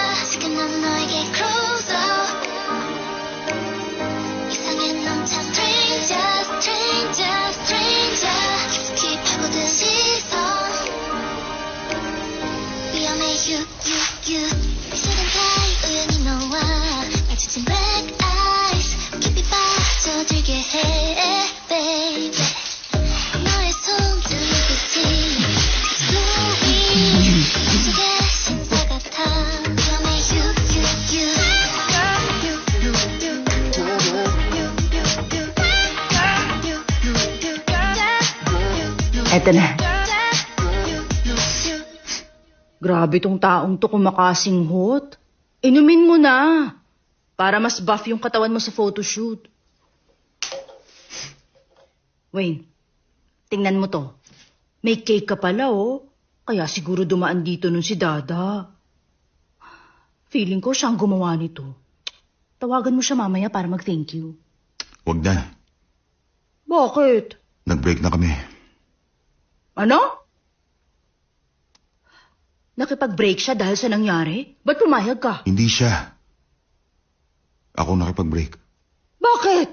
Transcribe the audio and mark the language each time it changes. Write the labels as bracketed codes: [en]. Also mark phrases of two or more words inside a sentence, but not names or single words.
[ko] 지금 난 너에게 closer. 이상해 넘쳐 [en] stranger, stranger, stranger. [ko] 깊숙이 파고든 시선. 위험해 [en] you, you, you. [ko] 시간타이 우연히 너와 마주친 [en] black eyes. [ko] 깊이 빠져들게 해, baby. 너의 손등 눈빛이 [tl] Eto na. Grabe tong taong to kumakasinghot. Inumin mo na. Para mas buff yung katawan mo sa photoshoot. Wayne, tingnan mo to. May cake ka pala, oh. Kaya siguro dumaan dito nun si Dada. Feeling ko siyang gumawa nito. Tawagan mo siya mamaya para mag- [en] thank you. [tl] Huwag na. Bakit? Nag-break na kami. Ano? Nakipag-break siya dahil sa nangyari? Ba't pumayag ka? Hindi siya. Ako nakipag-break. Bakit?